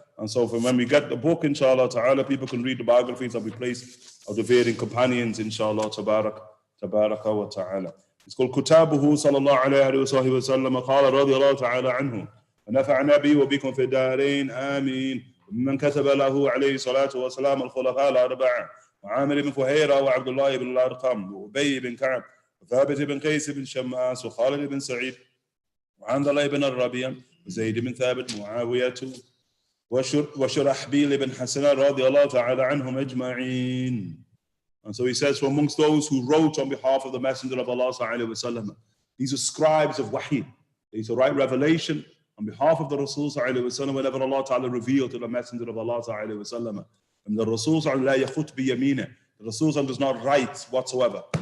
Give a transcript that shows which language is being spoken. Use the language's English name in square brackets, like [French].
[English] And so when we get the book, inshallah ta'ala, people can read the biographies that we place of the varying companions, inshallah tabaraka wa ta'ala. It's called [Arabic] Kutabuhu sallallahu alayhi wa sallam, qala radiyallahu ta'ala anhu, ونفعنا به وبكم في الدارين آمين. من كتب له عليه الصلاة والسلام الخلفاء الأربعة وعامر بن فهيرة وعبد الله بن الأرقم وأبي بن كعب وثابت بن قيس بن شماس وخالد بن سعيد وعبد الله بن الربيع وزيد بن ثابت معاوية وشرحبيل بن حسن رضي الله تعالى عنهم أجمعين. [English] And so he says, from amongst those who wrote on behalf of the Messenger of Allah sallallahu alaihi wasallam, these are scribes of Wahi. They used to write revelation on behalf of the Rasul sallallahu alaihi wasallam whenever Allah Ta'ala revealed to the Messenger of Allah sallallahu alaihi wasallam. And the Rasul sallallahu alaihi wasallam, the Rasul does not write whatsoever.